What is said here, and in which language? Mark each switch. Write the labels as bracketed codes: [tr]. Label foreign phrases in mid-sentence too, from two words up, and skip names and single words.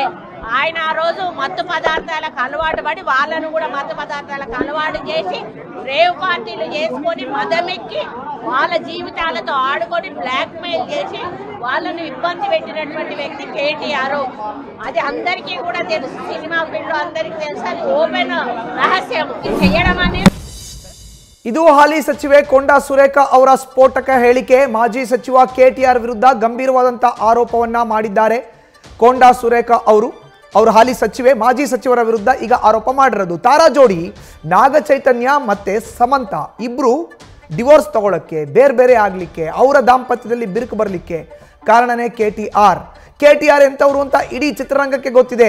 [te] ఆయన ఆ రోజు మత్తు పదార్థాలకు అలవాటు పడి వాళ్ళను కూడా మత్తు పదార్థాలకు అలవాటు చేసి రేవ్ పార్టీలు చేసుకొని మదమెక్కి వాళ్ళ జీవితాలతో ఆడుకొని [en] black mail [te] చేసి వాళ్ళను ఇబ్బంది పెట్టినటువంటి వ్యక్తి కేటీఆర్. అది అందరికీ కూడా తెలుసు, [en] cinema field [te] అందరికీ తెలుసు, అది ఓపెన్ రహస్యం. చేయడం అనేది [kn] ಇದು ಹಾಲಿ ಸಚಿವೆ ಕೊಂಡ ಸುರೇಖಾ ಅವರ ಸ್ಫೋಟಕ ಹೇಳಿಕೆ. ಮಾಜಿ ಸಚಿವ ಕೆಟಿಆರ್ ವಿರುದ್ಧ ಗಂಭೀರವಾದಂಥ ಆರೋಪವನ್ನ ಮಾಡಿದ್ದಾರೆ ಕೊಂಡ ಸುರೇಖಾ ಅವರು. ಹಾಲಿ ಸಚಿವೆ ಮಾಜಿ ಸಚಿವರ ವಿರುದ್ಧ ಈಗ ಆರೋಪ ಮಾಡಿರೋದು. ತಾರಾ ಜೋಡಿ ನಾಗಚೈತನ್ಯ ಮತ್ತೆ ಸಮಂತ ಇಬ್ರು ಡಿವೋರ್ಸ್ ತಗೊಳ್ಳಕ್ಕೆ, ಬೇರೆ ಬೇರೆ ಆಗ್ಲಿಕ್ಕೆ, ಅವರ ದಾಂಪತ್ಯದಲ್ಲಿ ಬಿರುಕು ಬರಲಿಕ್ಕೆ ಕಾರಣನೇ ಕೆಟಿಆರ್ ಎಂತವರು ಅಂತ ಇಡೀ ಚಿತ್ರರಂಗಕ್ಕೆ ಗೊತ್ತಿದೆ.